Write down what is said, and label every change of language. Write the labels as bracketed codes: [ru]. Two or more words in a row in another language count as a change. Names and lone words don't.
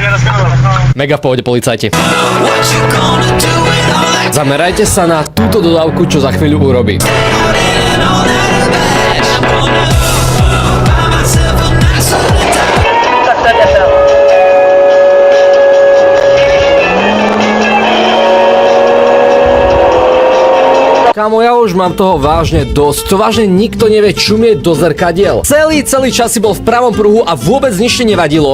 [sk] Mega v pohode policajti. [en] What you gonna do with all that [sk] Zamerajte sa na túto dodávku, čo za chvíľu urobí. [en] and all that bad? I'm gonna buy myself a nice suit and tie. [cs] Tak tady je to. [sk] Kámo, ja už mám toho vážne dosť. To vážne nikto nevie čumieť do zrkadiel. Celý čas si bol v pravom pruhu a vôbec nič ti nevadilo.